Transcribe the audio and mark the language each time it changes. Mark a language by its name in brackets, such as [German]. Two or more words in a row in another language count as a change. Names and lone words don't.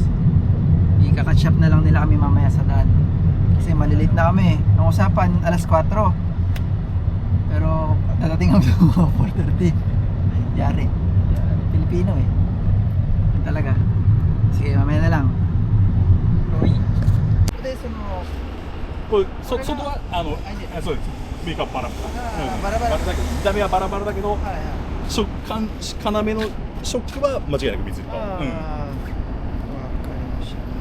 [Filipino] Ikaka-shop na lang nila kami mamaya sa daan. Kasi malilate na kami. Ang usapan alas 4. Pero dadating kami sa 4:30. Yari. Pilipino Yan talaga. Sige, mamaya na lang. [Japanese] これ外はそうです。メーカーバラバラ。バラバラ。見た目はバラバラだけど、はいはい。要のショックは間違いなく水と。わかりました。